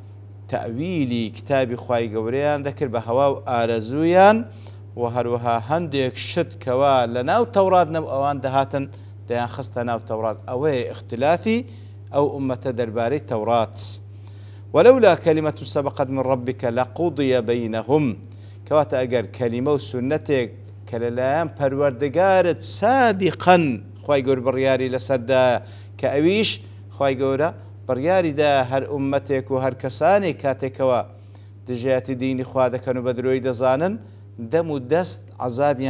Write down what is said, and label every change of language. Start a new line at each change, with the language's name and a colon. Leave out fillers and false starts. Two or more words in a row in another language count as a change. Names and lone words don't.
Central Kurdish: تەویلی کتابی خوای گەورەیان دەکرد بە هەوا و ئارەزوویان و هەروەها هەندێک شت کەوا لە ناو تەورات نەبوو ئەوان دەهاتن دەیان خستە ناو تەورات ئەوەیە اختلافی ئەو ئومەتە دەربارەی تەورات
Arabic: ولولا كلمة سبقت من ربك لقضي بينهم
Central Kurdish: کەواتە ئەگەر کەلیمە و سونەتێک کە لەلایەن پەروەردگارت سابقا خوای گەورە بڕیاری لەسەردا کە ئەویش خوای گەورە بڕیاریدا هەر ئومەتێک و هەر کەسانێک کاتێکەوە دژایەتی دینی خوا دەکەن و بە درۆی دەزانن دەم و دەست عەزابیان